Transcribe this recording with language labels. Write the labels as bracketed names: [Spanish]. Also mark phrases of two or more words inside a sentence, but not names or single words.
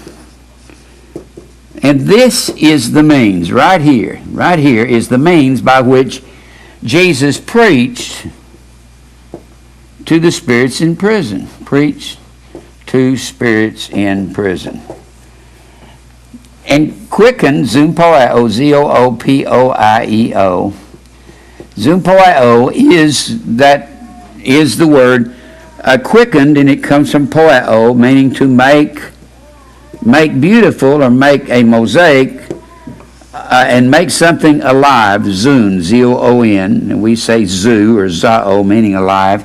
[English] And this is the means, right here is the means by which Jesus preached to the spirits in prison. Preached to spirits in prison. And quickened, zoopoieo, Z-O-O-P-O-I-E-O. Zoopoieo is the word quickened, and it comes from poieo, meaning to make beautiful or make a mosaic and make something alive. Zoon, Z-O-O-N, and we say zoo or zao, meaning alive.